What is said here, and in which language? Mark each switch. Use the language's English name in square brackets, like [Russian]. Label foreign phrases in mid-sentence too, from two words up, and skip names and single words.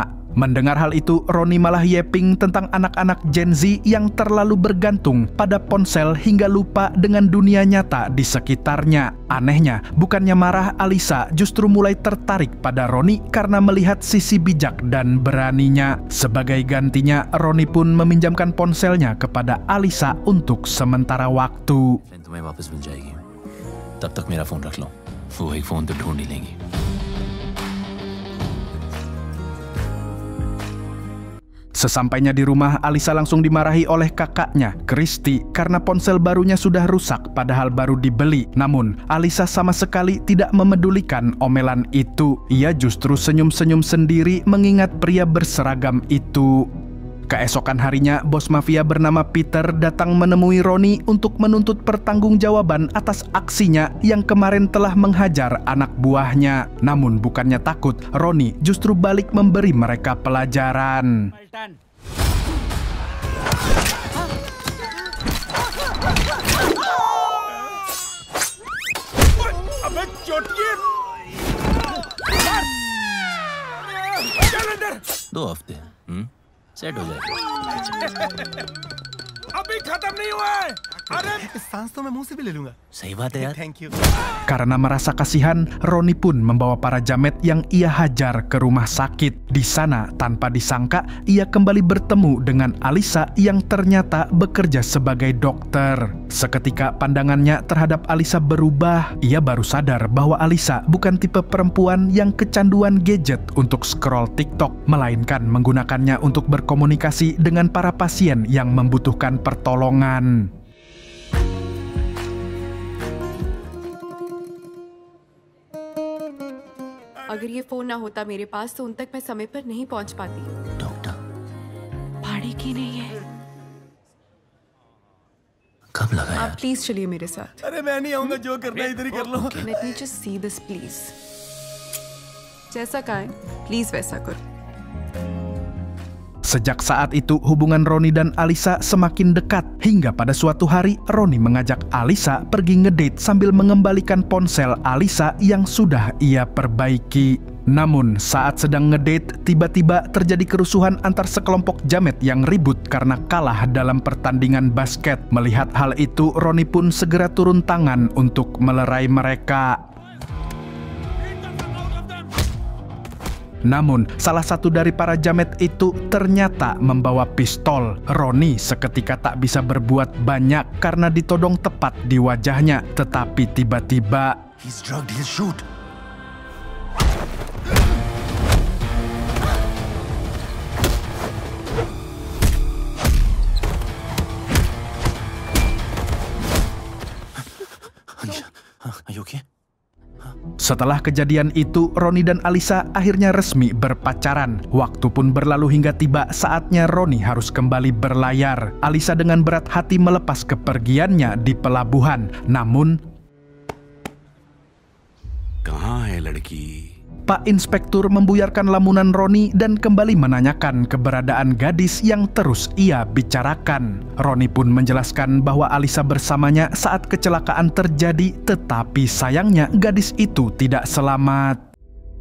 [Indonesian] Mendengar hal itu, Roni malah yeping tentang anak-anak Gen Z yang terlalu bergantung pada ponsel hingga lupa dengan dunia nyata di sekitarnya. Anehnya, bukannya marah, Alisa justru mulai tertarik pada Roni karena melihat sisi bijak dan beraninya. Sebagai gantinya, Roni pun meminjamkan ponselnya kepada Alisa untuk sementara waktu. [Hindi] तुम्हें वापस मिल जाएगी। तब तक मेरा फोन रख लो, वो एक फोन तो ढूंढ ही लेंगी। [Indonesian] Sesampainya di rumah, Alisa langsung dimarahi oleh kakaknya, Christy, karena ponsel barunya sudah rusak padahal baru dibeli. Namun, Alisa sama sekali tidak memedulikan omelan itu. Ia justru senyum-senyum sendiri mengingat pria berseragam itu. Keesokan harinya, bos mafia bernama Peter datang menemui Roni untuk menuntut pertanggungjawaban atas aksinya yang kemarin telah menghajar anak buahnya. Namun bukannya takut, Roni justru balik memberi mereka pelajaran. [Hindi] दो हफ्ते सेट हो जाएगा। अभी खत्म नहीं हुआ है। अरे सांस तो मैं मुंह से भी ले लूंगा। सही बात है यार। [English] Thank you. [Indonesian] Karena merasa kasihan, Roni pun membawa para jamet yang ia hajar ke rumah sakit. Di sana, tanpa disangka, ia kembali bertemu dengan Alisa yang ternyata bekerja sebagai dokter. Seketika pandangannya terhadap Alisa berubah. Ia baru sadar bahwa Alisa bukan tipe perempuan yang kecanduan gadget untuk scroll TikTok, melainkan menggunakannya untuk berkomunikasi dengan para pasien yang membutuhkan pertolongan. [Hindi] अगर ये फोन ना होता मेरे पास तो उन तक मैं समय पर नहीं पहुंच पाती। डॉक्टर भाड़े की नहीं है। कब लगा आप यार? प्लीज चलिए मेरे साथ। अरे मैं नहीं आऊंगा, जो करना है इधर ही कर लो। [English] Let me just see this please. [Hindi] जैसा कहा है प्लीज वैसा करो। [Indonesian] Sejak saat itu, hubungan Roni dan Alisa semakin dekat. Hingga pada suatu hari, Roni mengajak Alisa pergi ngedate sambil mengembalikan ponsel Alisa yang sudah ia perbaiki. Namun, saat sedang ngedate, tiba-tiba terjadi kerusuhan antar sekelompok jamet yang ribut karena kalah dalam pertandingan basket. Melihat hal itu, Roni pun segera turun tangan untuk melerai mereka. Namun, salah satu dari para jamet itu ternyata membawa pistol. Roni seketika tak bisa berbuat banyak karena ditodong tepat di wajahnya. Tetapi tiba-tiba, [English] He's drugged, he'll shoot. Are you okay? [Indonesian] setelah kejadian itu, Roni dan Alisa akhirnya resmi berpacaran. Waktu pun berlalu hingga tiba saatnya Roni harus kembali berlayar. Alisa dengan berat hati melepas kepergiannya di pelabuhan. Namun, [Hindi] कहाँ है लड़की? [Indonesian] Pak Inspektur membuyarkan lamunan Roni dan kembali menanyakan keberadaan gadis yang terus ia bicarakan. Roni pun menjelaskan bahwa Alisa bersamanya saat kecelakaan terjadi, tetapi sayangnya gadis itu tidak selamat.